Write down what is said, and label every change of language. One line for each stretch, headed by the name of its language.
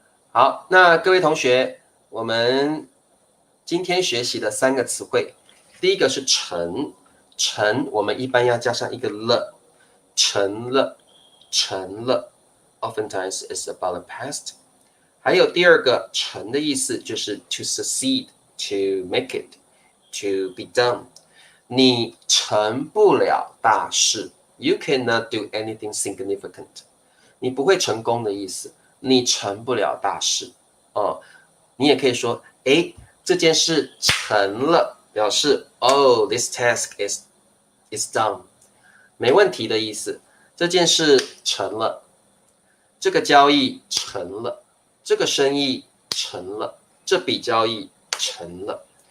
Chinese: 好，那各位同学，我们今天学习的3个词汇，第一个是成，成我们一般要加上一个了，成了，成了 ，
English: oftentimes is about the past。
Chinese: 还有第二个成的意思就是
English: to succeed, to make it, to be done。
Chinese: 你成不了大事
English: ，you cannot do anything significant。
Chinese: 你不会成功的意思，你成不了大事哦。你也可以说，诶，这件事成了，表示
English: this task is done，
Chinese: 没问题的意思。这件事成了，这个交易成了，这个生意成了，这笔交易成了。